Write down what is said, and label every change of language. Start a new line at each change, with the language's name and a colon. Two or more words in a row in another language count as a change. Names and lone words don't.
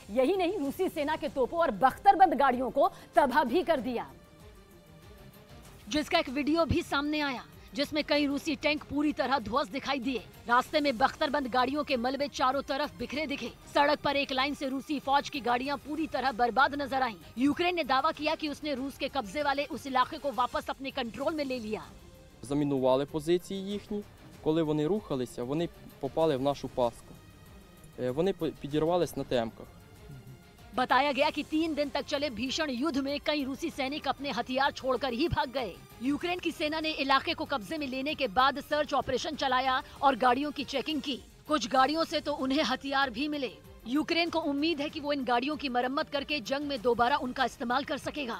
Hindi: यही नहीं, रूसी सेना के तोपों और बख्तरबंद गाड़ियों को तबाह भी कर दिया, जिसका एक वीडियो भी सामने आया जिसमें कई रूसी टैंक पूरी तरह ध्वस्त दिखाई दिए। रास्ते में बख्तरबंद गाड़ियों के मलबे चारों तरफ बिखरे दिखे। सड़क पर एक लाइन से रूसी फौज की गाड़ियां पूरी तरह बर्बाद नजर आईं। यूक्रेन ने दावा किया कि उसने रूस के कब्जे वाले उस इलाके को वापस अपने कंट्रोल में ले लिया।
Ukrainian: Замінували позиції їхні. Коли вони рухалися, вони попали в нашу пастку. Вони підірвались на темках.
Hindi: बताया गया कि 3 दिन तक चले भीषण युद्ध में कई रूसी सैनिक अपने हथियार छोड़कर ही भाग गए। यूक्रेन की सेना ने इलाके को कब्जे में लेने के बाद सर्च ऑपरेशन चलाया और गाड़ियों की चेकिंग की। कुछ गाड़ियों से तो उन्हें हथियार भी मिले। यूक्रेन को उम्मीद है कि वो इन गाड़ियों की मरम्मत करके जंग में दोबारा उनका इस्तेमाल कर सकेगा।